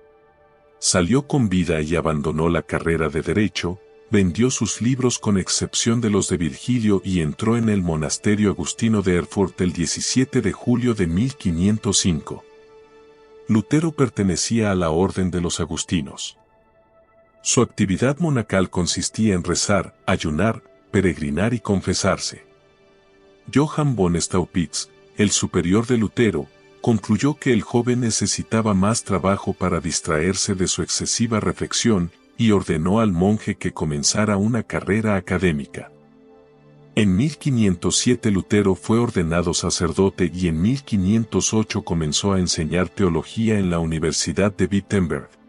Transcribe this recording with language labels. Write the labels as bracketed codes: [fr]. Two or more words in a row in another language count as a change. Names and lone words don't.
[es] Salió con vida y abandonó la carrera de Derecho, vendió sus libros con excepción de los de Virgilio y entró en el monasterio agustino de Erfurt el 17 de julio de 1505. Lutero pertenecía a la orden de los agustinos. Su actividad monacal consistía en rezar, ayunar, peregrinar y confesarse. Johann von Staupitz, el superior de Lutero, concluyó que el joven necesitaba más trabajo para distraerse de su excesiva reflexión y ordenó al monje que comenzara una carrera académica. En 1507 Lutero fue ordenado sacerdote y en 1508 comenzó a enseñar teología en la Universidad de Wittenberg.